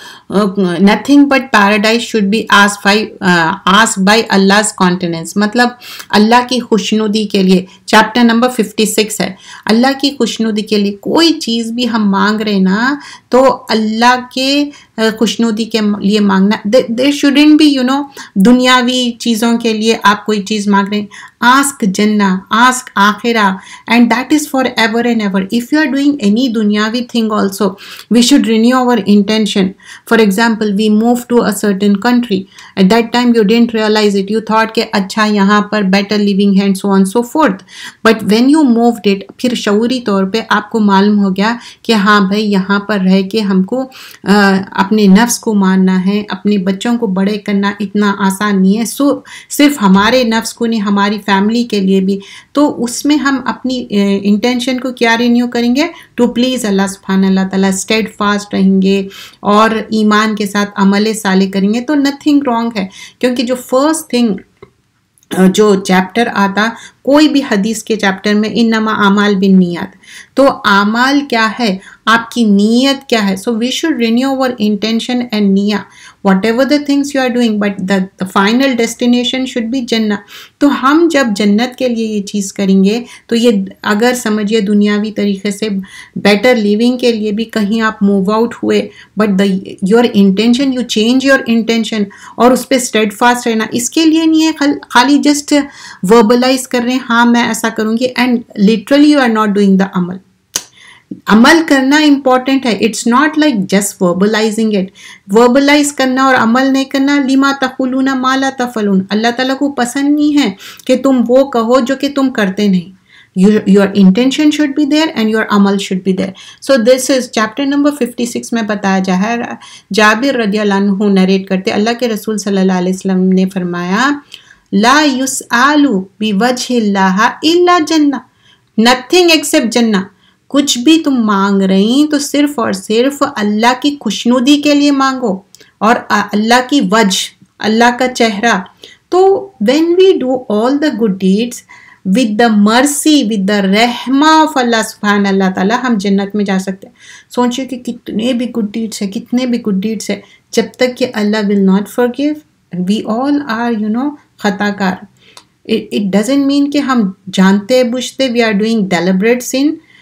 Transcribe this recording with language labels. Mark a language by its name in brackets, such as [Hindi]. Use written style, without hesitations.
[English] nothing but paradise should be asked by Allah's countenance. [Hindi] मतलब अल्लाह की खुशनुदी के लिए चैप्टर नंबर 56 है. अल्लाह की खुशनुदी के लिए कोई चीज़ भी हम मांग रहे ना तो अल्लाह के खुशनुदी के लिए मांगना. [English] There shouldn't be [Hindi] दुनियावी चीज़ों के लिए आप कोई चीज़ मांग रहे हैं. [English] Ask Jannah, ask Akhirah, and that is forever and ever. If you are doing any dunyavi thing also, we should renew our intention. For example, we moved to a certain country. At that time, you didn't realize it. You thought [Hindi] कि अच्छा यहाँ पर [English] better living है and so on so forth. [Hindi] But when you moved it, फिर शऊरी तौर पे आपको मालूम हो गया कि हाँ भाई यहाँ पर रह के हमको अपने नफ्स को मारना है, अपने बच्चों को बड़े करना इतना आसान नहीं है. सो सिर्फ हमारे नफ्स को नहीं, हमारी फैमिली के लिए भी. तो उसमें हम अपनी इंटेंशन को क्या रिन्यू करेंगे? टू प्लीज़ अल्लाह सुब्हानहू व तआला, स्टेड फास्ट रहेंगे और ईमान के साथ अमल साले करेंगे तो [English] nothing wrong [Hindi] है. क्योंकि जो फर्स्ट थिंग जो चैप्टर आता कोई भी हदीस के चैप्टर में इन्नमा आमाल बिन नियत, तो आमाल क्या है, आपकी नीयत क्या है. [English] So we should renew our intention and निया whatever the things you are doing, but the final destination should be जन्नत. [Hindi] तो हम जब जन्नत के लिए ये चीज़ करेंगे तो ये अगर समझिए दुनियावी तरीके से बेटर लिविंग के लिए भी कहीं आप मूव आउट हुए, [English] but your intention, you change your intention [Hindi] और उस पर स्टेड फास्ट रहना, इसके लिए नहीं है खाली जस्ट वर्बलाइज कर रहे हैं हाँ मैं ऐसा करूँगी [English] And literally you are not doing the अमल. [Hindi] अमल करना इम्पॉर्टेंट है. [English] It's not like just verbalising it. [Hindi] Verbalise करना और अमल नहीं करना, [Arabic] लिमा तकुलूना मा ला तफलून, [Hindi] अल्लाह ताला को पसंद नहीं है कि तुम वो कहो जो कि तुम करते नहीं. [English] Your intention should be there and your amal should be there. So this is chapter number 56 [Hindi] में बताया जा है. जाबिर रदियल्लाहु अन्हु नरेट करते, अल्लाह के रसूल सल्लल्लाहु अलैहि वसल्लम ने फरमाया [Arabic] ला युसआलु बिवजहिल्लाह इल्ला जन्नह, [English] Nothing except जन्नह. [Hindi] कुछ भी तुम मांग रही तो सिर्फ और सिर्फ अल्लाह की खुशनुदी के लिए मांगो और अल्लाह की वजह, अल्लाह का चेहरा. [English] तो when we do all the good deeds with the mercy, with the रहमा of Allah subhanahu Allah ताला, [Hindi] हम जन्नत में जा सकते हैं. सोचिए कि कितने भी गुड डीड्स है, कितने भी गुड डीड्स है, जब तक कि अल्लाह [English] will not forgive, we all are [Hindi] खताकार. [English] It doesn't mean [Hindi] कि हम जानते बुझते [English] we are doing deliberate sin.